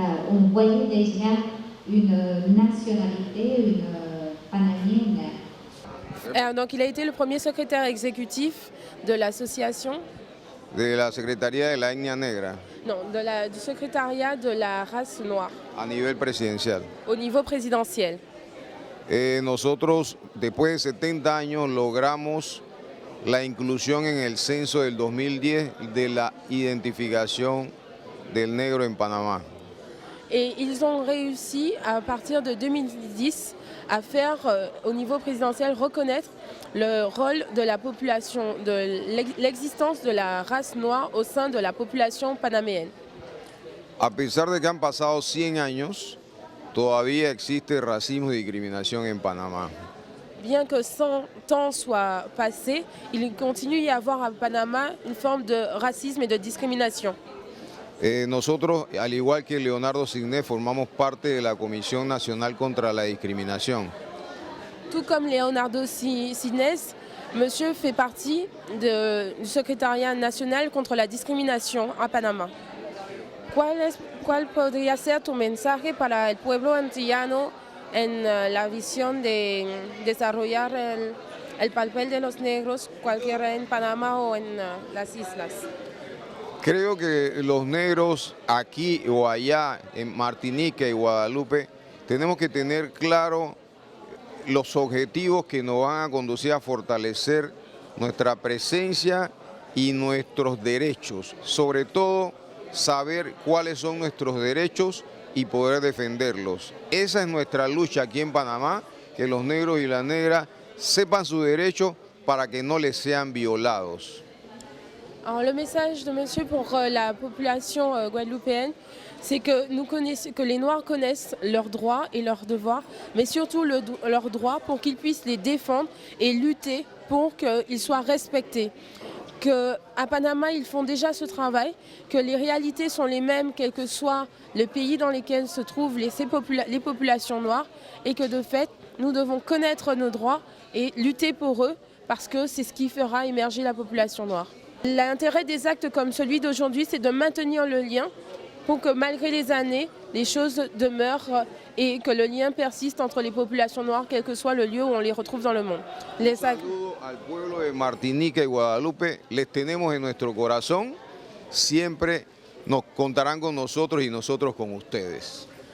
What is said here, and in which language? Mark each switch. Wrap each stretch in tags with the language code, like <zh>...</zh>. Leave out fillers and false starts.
<fr>On voyait déjà une nationalité, une panamienne. Donc il a été le premier secrétaire exécutif de l'association.</fr> <es>De la Secretaría de la Etnia Negra.</es> <fr>Non, du secrétariat de la race noire.</fr> <es>A nivel presidencial.</es> <fr>Au niveau présidentiel.</fr> <es>Nosotros, después de 70 años, logramos la inclusión en el censo del 2010 de la identificación del negro en Panamá.</es> <fr>Et ils ont réussi, à partir de 2010, à faire, au niveau présidentiel, reconnaître le rôle de la population, de l'existence de la race noire au sein de la population panaméenne.</fr> <es>A pesar de que han pasado 100 años, todavía existe racismo y discriminación en Panamá.</es> <fr>Bien que 100 ans soient passés, il continue à y avoir à Panama une forme de racisme et de discrimination.</fr> <es>Nosotros, al igual que Leonardo Signé, formamos parte de la Comisión Nacional contra la Discriminación.</es> <fr>Tout comme Leonardo Signes, monsieur fait partie du secrétariat national contre la discrimination à Panama.</fr> <es>¿Cuál podría ser tu mensaje para el pueblo antillano en la visión de desarrollar el papel de los negros, cualquiera en Panamá o en las islas? Creo que los negros aquí o allá, en Martinica y Guadalupe, tenemos que tener claro los objetivos que nos van a conducir a fortalecer nuestra presencia y nuestros derechos. Sobre todo, saber cuáles son nuestros derechos y poder defenderlos. Esa es nuestra lucha aquí en Panamá, que los negros y las negras sepan sus derechos para que no les sean violados.</es> <fr>Alors, le message de monsieur pour la population guadeloupéenne, c'est que les Noirs connaissent leurs droits et leurs devoirs, mais surtout leurs droits pour qu'ils puissent les défendre et lutter pour qu'ils soient respectés. Qu'à Panama, ils font déjà ce travail, que les réalités sont les mêmes, quel que soit le pays dans lequel se trouvent les populations noires, et que de fait, nous devons connaître nos droits et lutter pour eux, parce que c'est ce qui fera émerger la population noire. L'intérêt des actes comme celui d'aujourd'hui, c'est de maintenir le lien pour que malgré les années, les choses demeurent et que le lien persiste entre les populations noires, quel que soit le lieu où on les retrouve dans le monde. Les actes...</fr> <es>Al pueblo de Martinica y Guadalupe, les tenemos en nuestro corazón, siempre nos contarán con nosotros y nosotros con ustedes.</es>